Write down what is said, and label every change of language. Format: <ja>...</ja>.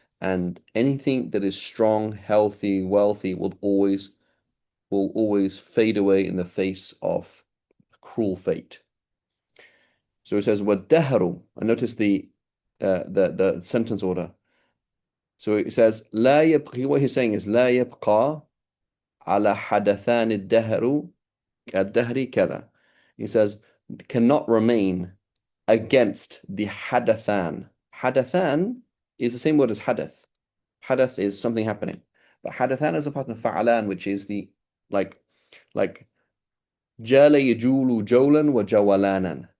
<en>And anything that is strong, healthy, wealthy will always fade away in the face of cruel fate. So it says وَالدَّهْرُ. And notice the sentence order. So it says</en> <ar>لا يبقى.</ar> <en>What he's saying is</en> <ar>لا يبقى على حدثان الدهر كذا.</ar> <en>He says cannot remain against the hadathan. Hadathan is the same word as hadath. Hadath is something happening, but hadathan is a part of fa'alan, which is the like jala yajulu jawlan wa jawalanan.</en>